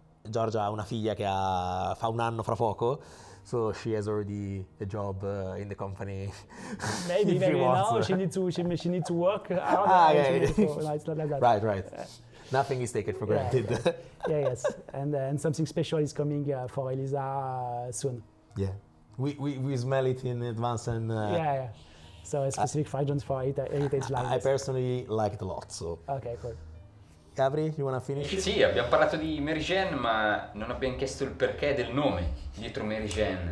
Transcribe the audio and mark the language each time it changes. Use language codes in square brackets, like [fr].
[it] Giorgia ha una figlia che fa un anno fra poco, [en] so she has already a job in the company. Maybe now she need to work. Okay. So, no, it's not like that. Right. Nothing is taken for granted. Yes, and something special is coming for Elisa soon. Yeah, we smell it in advance, and yeah. So a specific fragrance for heritage line. I personally like it a lot. So. Okay, cool. Gabri, you wanna finish? [it] Sì, abbiamo parlato di Marie Jeanne, ma non abbiamo chiesto il perché del nome dietro Marie Jeanne.